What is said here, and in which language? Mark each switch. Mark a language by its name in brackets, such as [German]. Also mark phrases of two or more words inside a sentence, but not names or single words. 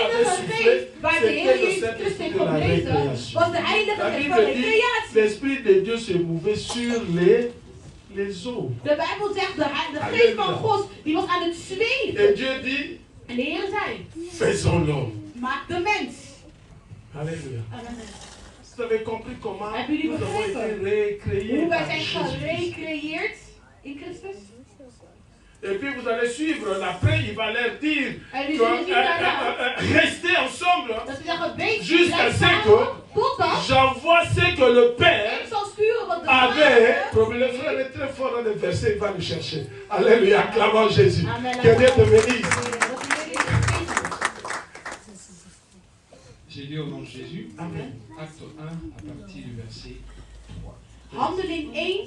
[Dutch] Heilige [French] soufflé, [Dutch] Geest waar de Heer [French] c'était le [Dutch] Jezus Christus [French] Saint-Esprit [Dutch] heeft [French] de la [Dutch] geblezen, [French] récréation. [Dutch] was de Heilige [French] La [Dutch] Geest van [French] Bible dit, [Dutch] recreatie. [French] l'Esprit de Dieu se mouvait sur les eaux. [Dutch] De Bijbel zegt, de geest van God, die was aan het [French] Et [Dutch] zweven. [French] Dieu dit, [Dutch] En de Heer zei, [French] faisons l'homme. [Dutch] maak de mens. [French] Alléluia. Amen. Vous avez compris comment [Dutch] Hebben jullie [French] nous avons été [Dutch] begrepen [French] récréés [Dutch] hoe wij [French] par [Dutch] zijn [French] Jésus-Christ. [Dutch] gerecreëerd in Christus? [French] Et puis vous allez suivre, après il va leur dire [Dutch] En jullie [French] que, [Dutch] zullen zien daarna [French] restez ensemble [Dutch] dat ze zeggen, wees [French] jusqu'à [Dutch] blijf [French] ce [Dutch] samen, [French] que [Dutch] totdat [French] j'envoie ce que le Père [Dutch] ik zal sturen wat de [French] avait. [Dutch] Vader... [French] Le frère est très fort dans le verset, il va le chercher. Alléluia, acclamons Jésus. Amen. Que Dieu te bénisse. J'ai lu au nom de Jésus. Amen. Acte 1 à partir du verset 3. [Dutch] Handeling 1.